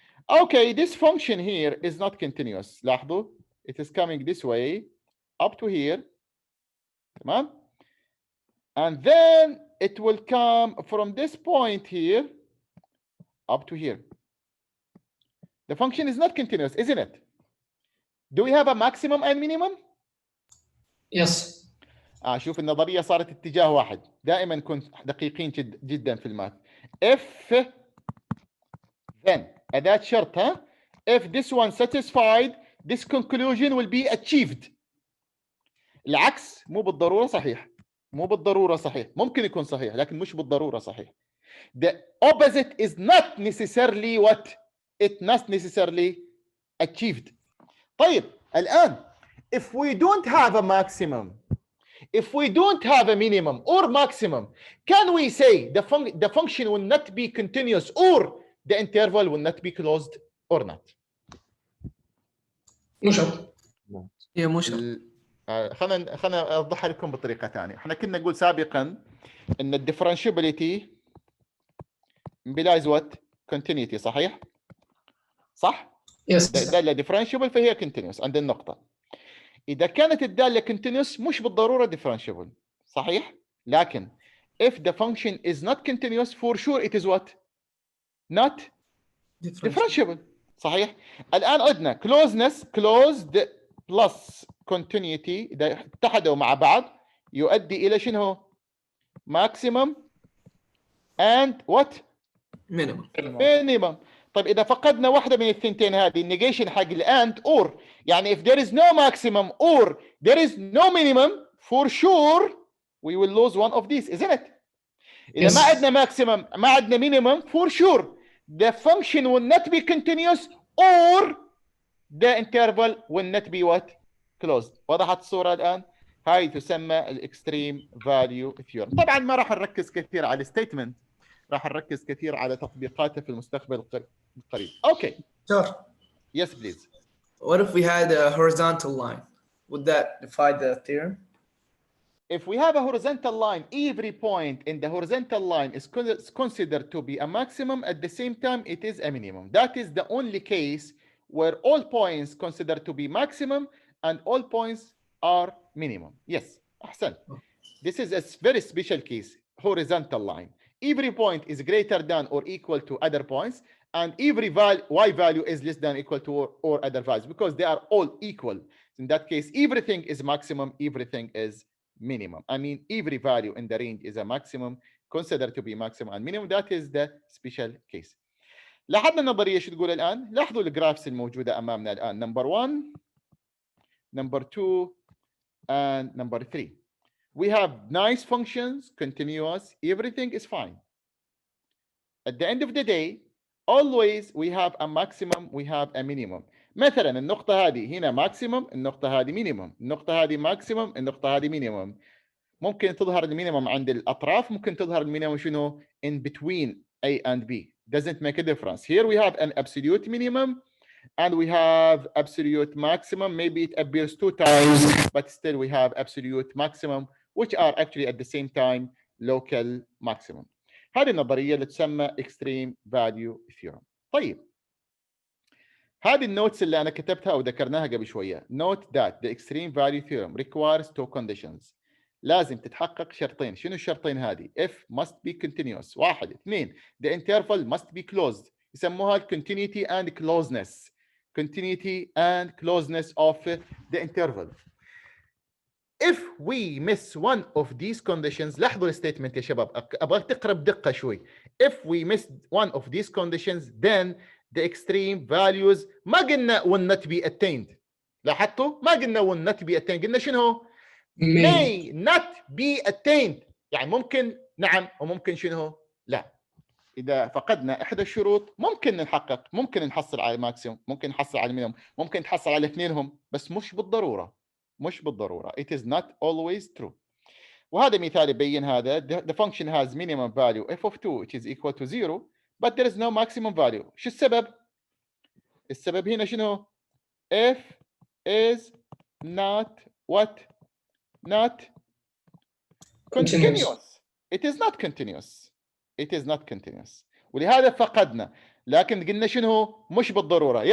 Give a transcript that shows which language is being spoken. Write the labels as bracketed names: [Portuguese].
[English] Okay, this function here is not continuous. [Arabic] لاحظوا, [English] it is coming this way up to here. [Arabic] تمام? [English] And then it will come from this point here up to here. The function is not continuous, isn't it? Do we have a maximum and minimum? Yes. [Arabic] شوف النظرية صارت اتجاه واحد. دائما كن دقيقين جدا في الماث. [English] If then [Arabic] أداة شرط ها. [English] If this one satisfied, this conclusion will be achieved. [Arabic] العكس مو بالضرورة صحيح. مو بالضرورة صحيح. ممكن يكون صحيح لكن مش بالضرورة صحيح. [English] The opposite is not necessarily what? It not necessarily achieved. [Arabic] طيب الآن [English] if we don't have a maximum, if we don't have a minimum or maximum, can we say the function will not be continuous or the interval will not be closed or not? [Arabic] مو شرط. هي مو شرط. خلنا اوضحها لكم بطريقه ثانيه. احنا كنا نقول سابقا ان الديفرنشيبيليتي [English] implies what? [Arabic] continuity. صحيح؟ صح؟ [English] Yes. [Arabic] الداله differentiable فهي continuous عند النقطه. اذا كانت الداله continuous مش بالضروره differentiable. صحيح؟ لكن [English] if the function is not continuous for sure it is what? Not differentiable. [Arabic] صحيح؟ الان عندنا [English] closeness closed plus continuity [Arabic] اذا اتحدوا مع بعض يؤدي الى شنو؟ [English] maximum and what? Minimum. minimum. [Arabic] طيب اذا فقدنا واحده من الثنتين هذه النيجيشن حق الاند [English] or [Arabic] يعني [English] if there is no maximum or there is no minimum for sure we will lose one of these, isn't it? [Arabic] اذا [English] Yes. [Arabic] ما عندنا [English] maximum ما عندنا minimum for sure the function will not be continuous or the interval will not be what? closed. [Arabic] وضحت الصوره الان؟ هاي تسمى الاكستريم فاليو ثيورم. طبعا ما راح نركز كثير على الستيتمنت، راح نركز كثير على تطبيقاته في المستقبل القريب. [English] Okay. Sure. Yes, please. What if we had a horizontal line? Would that defy the theorem? If we have a horizontal line, every point in the horizontal line is considered to be a maximum. At the same time, it is a minimum. That is the only case where all points considered to be maximum and all points are minimum. Yes, Ahsan. This is a very special case, horizontal line. Every point is greater than or equal to other points, and every y value is less than or equal to or other values because they are all equal. In that case, everything is maximum, everything is minimum. I mean, every value in the range is a maximum, considered to be maximum and minimum. That is the special case. [Arabic] لاحظنا النظرية شو تقول الآن؟ لاحظوا الجرافس الموجودة أمامنا الآن. [English] Number 1, number 2, and number 3. We have nice functions, continuous, everything is fine. At the end of the day, always we have a maximum, we have a minimum. [Arabic] مثلا النقطة هذه هنا maximum، النقطة هذه minimum، النقطة هذه maximum، النقطة هذه minimum. ممكن تظهر المينيمم عند الأطراف، ممكن تظهر المينيمم شنو؟ [English] In between A and B. Doesn't make a difference. Here we have an absolute minimum and we have absolute maximum. Maybe it appears 2 times, but still we have absolute maximum, which are actually at the same time local maximum. [Arabic] هذه النظرية اللي تسمى [English] extreme value theorem. [Arabic] طيب هذه النوتس اللي أنا كتبتها أو ذكرناها قبل شوية. [English] Note that the extreme value theorem requires 2 conditions. [Arabic] لازم تتحقق شرطين. شنو الشرطين هذه؟ [English] F must be continuous. 1. 2. The interval must be closed. [Arabic] يسموها [English] continuity and closeness. Continuity and closeness of the interval. If we miss one of these conditions, [Arabic] لاحظوا الستيتمنت يا شباب، ابغاك تقرا بدقه شوي. [English] If we miss one of these conditions, then the extreme values [Arabic] ما قلنا [English] will not be attained. [Arabic] لاحظتوا؟ ما قلنا [English] will not be attained، [Arabic] قلنا شنو؟ [English] may not be attained. [Arabic] يعني ممكن نعم وممكن شنو؟ لا. إذا فقدنا إحدى الشروط ممكن نحقق، ممكن نحصل على الماكسيموم، ممكن نحصل على المينيموم، ممكن نحصل على اثنينهم، بس مش بالضرورة. مش بالضرورة. [English] It is not always true. [Arabic] وهذا مثال يبين هذا. [English] The function has minimum value f of 2 which is equal to 0 but there is no maximum value. [Arabic] شو السبب؟ السبب هنا شنو؟ [English] f is not what? Not continuous. It is not continuous. It is not continuous. [Arabic] ولهذا فقدنا. لكن قلنا شنو؟ مش بالضرورة.